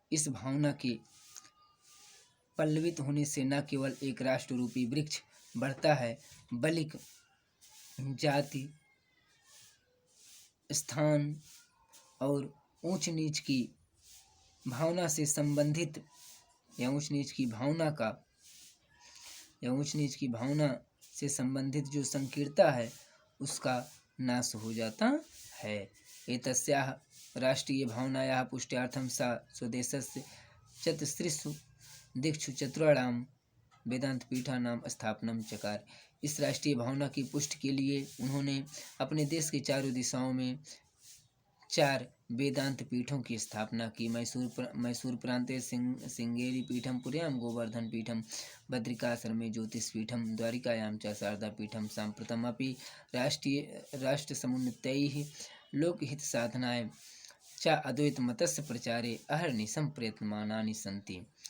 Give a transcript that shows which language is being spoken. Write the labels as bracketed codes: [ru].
[hi] इस भावना के पल्लवित होने से न केवल एक राष्ट्र रूपी वृक्ष बढ़ता है, बल्कि जाति, स्थान और ऊंच नीच की भावना से संबंधित या ऊंच नीच की भावना से संबंधित जो संकीर्ता है उसका नाश हो जाता है। [sa] एतस्याः राष्ट्रीय भावनायाः पुष्ट्यार्थं सा स्वदेशस्य चतुस्त्रिषु दिक्षु चतुराणाम वेदांत पीठानाम स्थापनम चकार। [hi] इस राष्ट्रीय भावना की पुष्टि के लिए उन्होंने अपने देश के चारों दिशाओं में चार वेदांत पीठों की स्थापना की। [sa] मैसूर प्रांते श्रृंगेरी पीठम, पुर्याम गोवर्धन पीठम, बद्रिकाश्रमे ज्योतिष पीठम, द्वारिकायां च शारदा पीठम, साम्प्रतमपि राष्ट्र समुन्नतैः लोकहित साधनाय च अद्वैत मतस्य प्रचारे अहर्निशम प्रयत्नमानानि सन्ति।